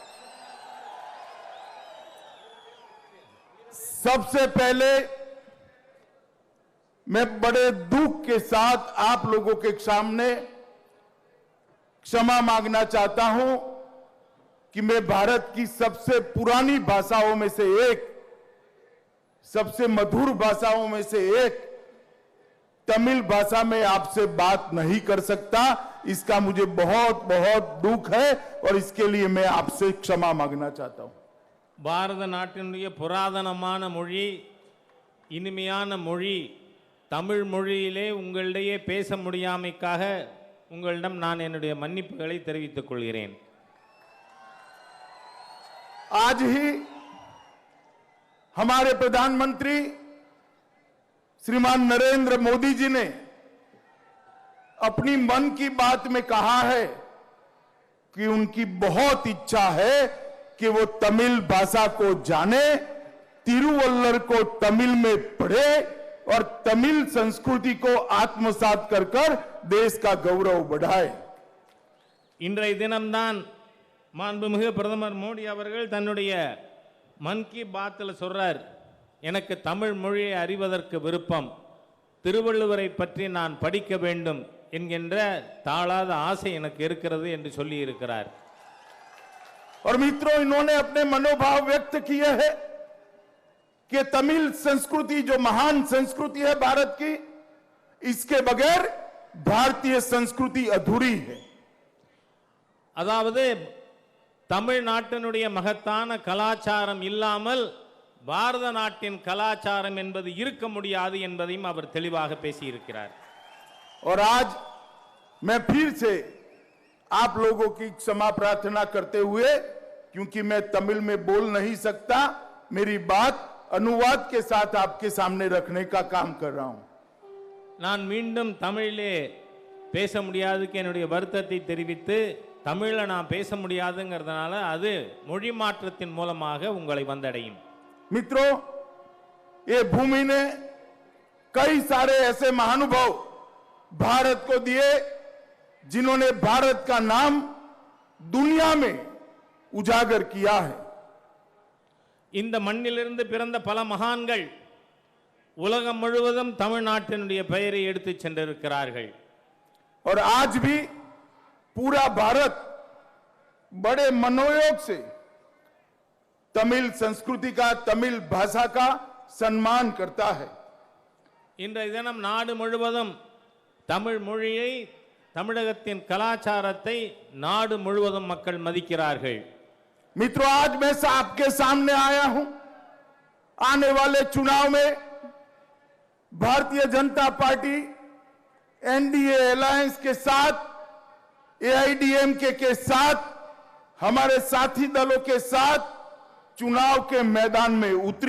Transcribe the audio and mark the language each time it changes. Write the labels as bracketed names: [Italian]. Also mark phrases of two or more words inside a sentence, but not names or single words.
[Hindi] सबसे पहले मैं बड़े दुख के साथ आप लोगों के सामने क्षमा मांगना चाहता हूं कि मैं भारत की सबसे पुरानी भाषाओं में से एक, सबसे मधुर भाषाओं में से एक तमिल भाषा में आपसे बात नहीं कर सकता। इसका मुझे बहुत बहुत दुख है और इसके लिए मैं आपसे क्षमा मांगना चाहता हूं। [Tamil] பாரத நாட்டினுடைய புராதனமான மொழி, இனிமையான மொழி தமிழ் மொழியிலே உங்களிடையே பேச முடியாமைக்காக உங்களிடம் நான் என்னுடைய மன்னிப்புகளை தெரிவித்துக் கொள்கிறேன்। [Hindi] आज ही हमारे प्रधानमंत्री श्रीमान नरेंद्र मोदी जी ने अपनी मन की बात में कहा है कि उनकी बहुत इच्छा है कि वो तमिल भाषा को जाने, तिरुवल्लर को तमिल में पढ़े और तमिल संस्कृति को आत्मसात कर देश का गौरव बढ़ाए। [Tamil] இன்றைய தினம்தான் மாண்புமிகு பிரதமர் மோடி அவர்கள் தன்னுடைய மன் கி பாத்தில் சொல்றார், எனக்கு தமிழ் மொழியை அறிவதற்கு விருப்பம், திருவள்ளுவரை பற்றி நான் படிக்க வேண்டும் என்கின்ற தாளாத ஆசை எனக்கு இருக்கிறது என்று சொல்லி இருக்கிறார்। [Hindi] और मित्रों, इन्होंने अपने मनोभाव व्यक्त किए हैं कि तमिल संस्कृति जो महान संस्कृति है भारत की, इसके बगैर भारतीय संस्कृति अधूरी है। [Tamil] அதாவது தமிழ்நாட்டினுடைய மகத்தான கலாச்சாரம் இல்லாமல் பாரத நாட்டின் கலாச்சாரம் என்பது இருக்க முடியாது என்பதையும் அவர் தெளிவாக பேசியிருக்கிறார்। [Hindi] और आज मैं फिर से आप लोगों की क्षमा प्रार्थना करते हुए, क्योंकि मैं तमिल में बोल नहीं सकता, मेरी बात अनुवाद के साथ आपके सामने रखने का काम कर रहा हूं। [Tamil] நான் மீண்டும் தமிழிலே பேச முடியாதுக்கு என்னுடைய வருத்தத்தை தெரிவித்து, தமிழில் நான் பேச முடியாதுங்கிறதுனால அது மொழி மாற்றத்தின் மூலமாக உங்களை வந்தடையும்। [Hindi] मित्रों, ये भूमि ने कई सारे ऐसे महानुभाव भारत को दिए जिन्होंने भारत का नाम दुनिया में उजागर किया है। [Tamil] இந்த மண்ணிலிருந்து பிறந்த பல மகான்கள் உலகம் முழுவதும் தமிழ்நாட்டினுடைய பெயரை எடுத்து சென்றிருக்கிறார்கள்। [Hindi] और आज भी पूरा भारत बड़े मनोयोग से तमिल संस्कृति का, तमिल भाषा का सम्मान करता है। [Tamil] இன்றைய தினம் நாடு முழுவதும் தமிழ் மொழியை, தமிழகத்தின் கலாச்சாரத்தை நாடு முழுவதும் மக்கள் மதிக்கிறார்கள்। [Hindi] मित्रों, आज मैं आपके सामने आया हूं, आने वाले चुनाव में भारतीय जनता पार्टी एनडीए अलायंस के साथ, एआईडीएमके के साथ, हमारे साथी दलों के साथ चुनाव के मैदान में उतरी।